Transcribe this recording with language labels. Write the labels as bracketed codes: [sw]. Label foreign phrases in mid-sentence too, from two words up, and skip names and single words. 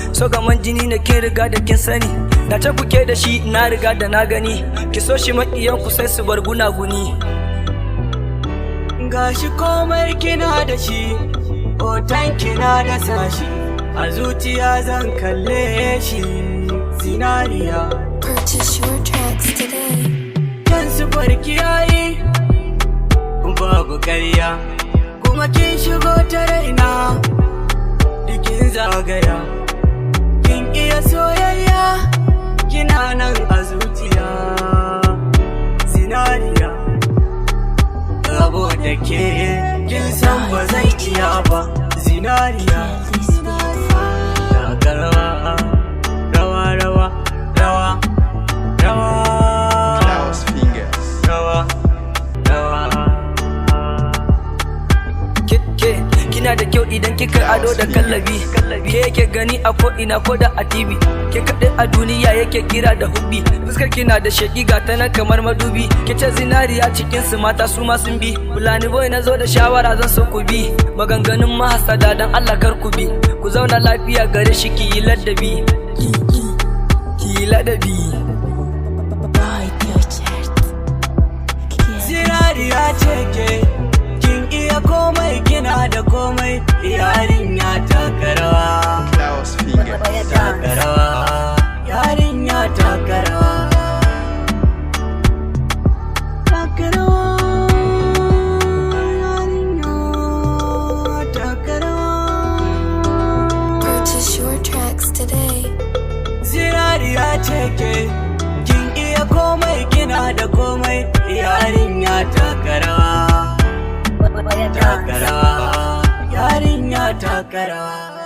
[ha] So gaman jini ne, kin riga da kin sani. Na ce ku ke da shi, na riga da na gani. Ki so shi, maƙiyan ku sai su bar gunaguni. Gashi komai kina da shi, hoton kina da sashi, a zuciya zan kalle shi, zinariya. [en] Purchase your tracks today. [ha] Kyan sufar ki yayi, babu karya, kuma kin shigo ta raina, dukin zagaya. Kin iya soyayya, kina nan a zuciya, zinariya. Rabo da ke, kin san ba zan iya ba, zinariya. [en] Kill this beat. [ha] Taka rawa, rawa, rawa, rawa, rawa. Klaus Fingers. Rawa, rawa. Ke, ke, kina da kyau idan kika ado da kallabi. Ke yake gani a ko ina ko da a T V. Ke kaɗai a duniya yake kira da hubbi. Fuskar kina da sheƙi, ga ta nan kamar madubi. Ke ce zinariya cikin su mata su ma sun bi. Fulani boy na zo da shawara zan so ku bi. Maganganun mahasada dan Allah kar ku bi. Ku zauna lafiya gare shi, ki yi ladabi. Ki, ki, ki yi ladabi. [en] Boy, teacher. Kill this [ha] Zinariya ce ke, kin iya komai, kina da komai, yarinya taka rawa. Klaus Fingers. Oya Taka dance. rawa, yarinya taka rawa. Taka rawa, yarinya taka rawa. [en] Purchase your tracks today. [ha] Zinariya ce ke, kin iya komai, kina da komai, yarinya taka rawa. Oya Taka dance. rawa, yarinya taka rawa.